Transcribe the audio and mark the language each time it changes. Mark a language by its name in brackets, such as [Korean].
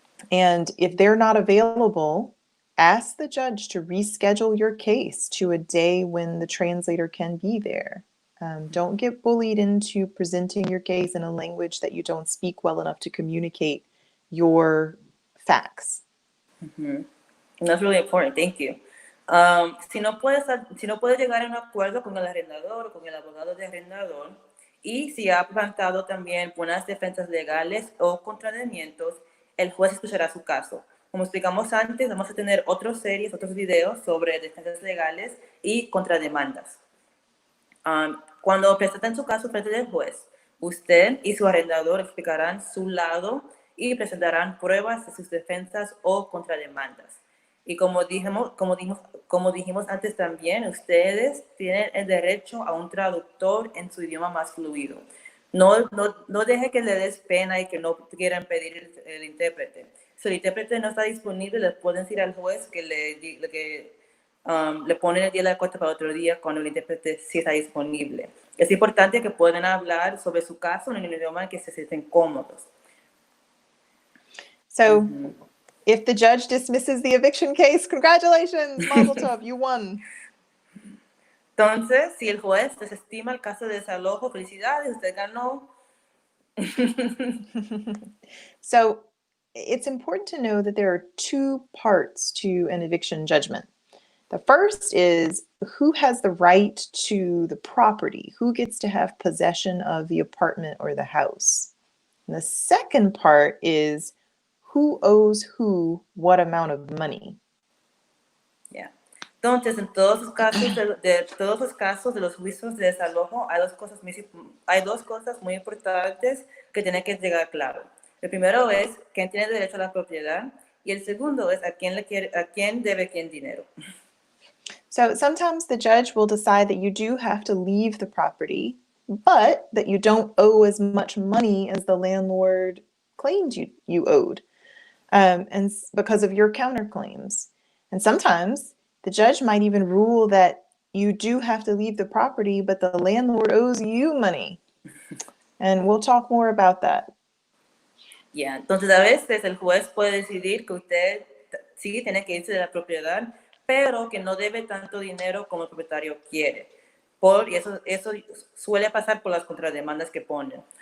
[English] And if they're not available, ask the judge to reschedule your case to a day when the translator can be there. Don't get bullied into presenting your case in a language that you don't speak well enough to communicate your facts. That's really important. Thank you. [Spanish] Si no puedes llegar a un acuerdo con el arrendador o con el abogado de arrendador, y si ha plantado también buenas defensas legales o contrademientos, el juez escuchará su caso. Como explicamos antes, vamos a tener otras series, otros videos sobre defensas legales y contrademandas. Cuando presenten su caso frente del juez, usted y su arrendador explicarán su lado y presentarán pruebas de sus defensas o contrademandas. Y como dijimos antes también, ustedes tienen el derecho a un traductor en su idioma más fluido. No deje que le des pena y que no quieran pedir el intérprete. Si el intérprete no está disponible, le pueden decir al juez que le ponen el día de la corte para otro día cuando el intérprete sí está disponible. Es importante que puedan hablar sobre su caso en un idioma en que se sienten cómodos. [English] So, if the judge dismisses the eviction case, congratulations, Mazel Tov, you won. [Spanish] Entonces, si el juez desestima el caso de desalojo, felicidades, usted ganó. [English] So, it's important to know that there are two parts to an eviction judgment. The first is who has the right to the property, who gets to have possession of the apartment or the house. And the second part is who owes who what amount of money. Yeah. [Spanish] Entonces, en todos los casos de los juicios de desalojo, hay dos cosas muy importantes que tienen que llegar claro. El primero es quién tiene derecho a la propiedad y el segundo es a quién debe quién dinero. [English] So sometimes the judge will decide that you do have to leave the property, but that you don't owe as much money as the landlord claimed you owed, and because of your counterclaims. And sometimes the judge might even rule that you do have to leave the property, but the landlord owes you money. And we'll talk more about that. Yeah. [Spanish] Entonces, a veces el juez puede decidir que usted sí tiene que irse de la propiedad, pero que no debe tanto dinero como el propietario quiere. Y eso suele pasar por las contrademandas que ponen.